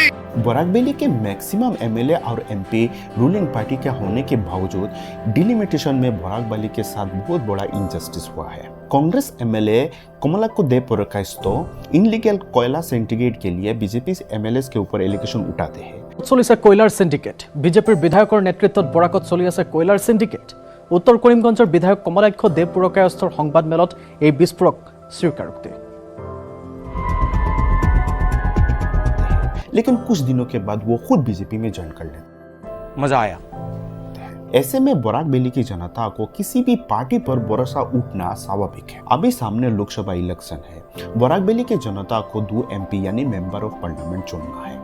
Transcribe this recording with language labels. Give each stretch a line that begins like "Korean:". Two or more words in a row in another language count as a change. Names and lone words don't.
Hindi: बोराक वैली के मैक्सिमम एमएलए और एमपी
English: ruling party
Hindi: के होने के बावजूद डिलिमिटेशन में बोराक वैली के साथ बहुत बड़ा इनजस्टिस हुआ है। कांग्रेस एमएलए कमलाको देव पुरकायस्तो इनलीगल कोयला सिंडिकेट के लिए बीजेपी एमएलए के ऊपर एलिगेशन उठाते हैं।
Assamese: चलिছে কয়লাৰ সিন্ডিকেট। বিজেপিৰ বিধায়কৰ নেতৃত্বত বৰাকত চলি আছে কয়লাৰ সিন্ডিকেট। উত্তৰ কৰিমগঞ্জৰ বিধায়ক কমলাক্ষ দেৱ পুৰকায়স্থৰ সংবাদমেলত এই বিস্ফোৰক স্বীকাৰোক্তি।
Hindi: लेकिन कुछ दिनों के बाद वो खुद बीजेपी में ज्वाइन कर लेते। मजा आया। ऐसे में बोराक वैली की जनता को किसी भी पार्टी पर भरोसा उठना स्वाभाविक है। अभी सामने लोकसभा इलेक्शन है। बोराक वैली की जनता को 2 एमपी यानी
English: member of parliament
Hindi: चुनना है।